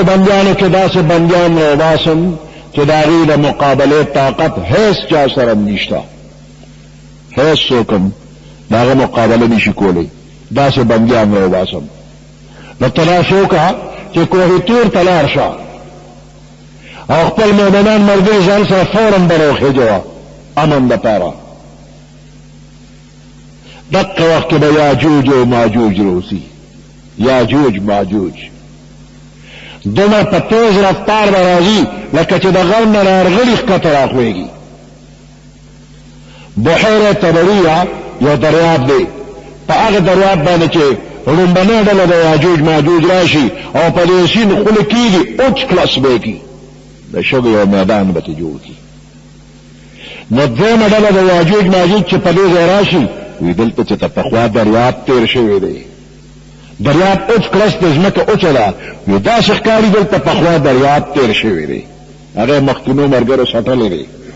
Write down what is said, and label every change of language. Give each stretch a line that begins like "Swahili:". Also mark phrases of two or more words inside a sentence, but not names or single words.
Pashto: بندیانو کې داسې بندیان راوباسم چې د هغوی د مقابلې طاقت هیڅ چا سره نشته هیڅ څوک هم د هغه مقابله نشي کولی داسې بندیان راوباسم نو تلاش وکړه چې کوه تور ته لاړ شه او خپل مؤمنان ملګري ځان سره فورا بروخېجوه امن دپاره دقه وقت به یاجوج و ماجوج روسی یاجوج ماجوج دومره په تیز رفتار به راځي لکه چې د غر نه راغلي ښکته راخوېږي بحیره طبریه یو دریاب دی په هغه دریاب باندې چې لومبنۍ ډله د یاجوج ماجوج راشي او په دې سیند خوله کېږي اوچ کلس به کي د شګو یو میدان به ترې جوړ کړي نو دویمه ډله د یاجوج ماجوج چې په دې ځای راشي وی دلته چې ته پخوا دریاب تیر شوی دی دریاب اوچ کلس د ځمکه اوچه ده وی داسې ښکاري دلته پخوا دریاب تیر شوی دی هغه مخکینو ملګرو سټلی دی